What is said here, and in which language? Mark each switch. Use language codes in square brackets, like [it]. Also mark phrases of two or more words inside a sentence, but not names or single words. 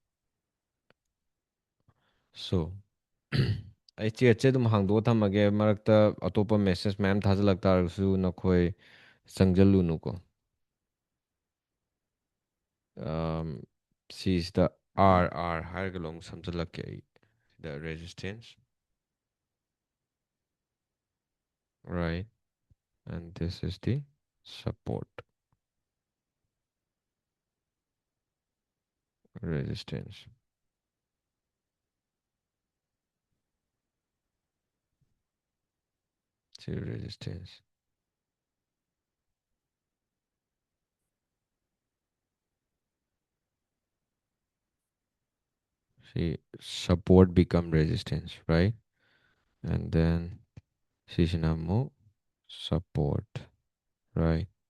[mni] ꯁꯣ ꯑꯩ ꯆꯦꯠꯁꯦ ꯑꯗꯨꯝ ꯍꯥꯡꯗꯣꯛꯑ ꯊꯝꯃꯒꯦ ꯃꯔꯛꯇ ꯑꯇꯣꯞꯄ ꯃꯦꯁꯦꯁ ꯃꯌꯥꯝ ꯊꯥꯖꯤꯜꯂꯛ ꯇꯥꯔꯒꯁꯨ ꯅꯈꯣꯏ ꯆꯪꯁꯤꯜꯂꯨꯅꯨꯀꯣ ꯁꯤꯁꯤꯗ ꯑꯥꯔ ꯍꯥꯏꯔꯒ ꯑꯃꯨꯛ ꯁꯝꯖꯤꯜꯂꯛꯀꯦ ꯑꯩ ꯁꯤꯗ ꯔꯦꯖꯤꯁꯇꯦꯟꯁ [en] right and this is the support resistance to resistance see support become resistance right and then seasonamo support right